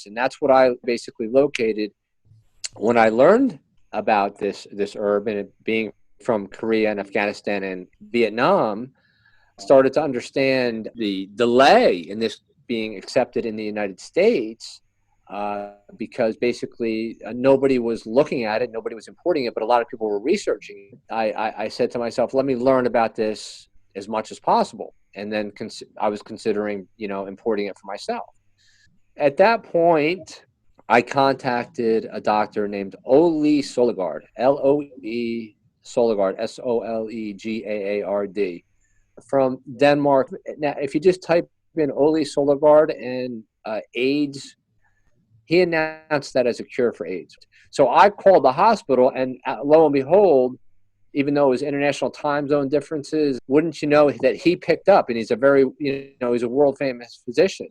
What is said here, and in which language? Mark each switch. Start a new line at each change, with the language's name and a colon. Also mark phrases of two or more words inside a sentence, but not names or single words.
English: And that's what I basically located when I learned about this herb, and it being from Korea and Afghanistan and Vietnam, started to understand the delay in this being accepted in the United States because basically nobody was looking at it, nobody was importing it, but a lot of people were researching it. I said to myself, let me learn about this as much as possible. And then I was considering, importing it for myself. At that point, I contacted a doctor named Ole Solegard, L-O-E Solegard, S-O-L-E-G-A-A-R-D, from Denmark. Now, if you just type in Ole Solegard and AIDS, he announced that as a cure for AIDS. So I called the hospital, and lo and behold, even though it was international time zone differences, wouldn't you know that he picked up, and he's he's a world famous physician.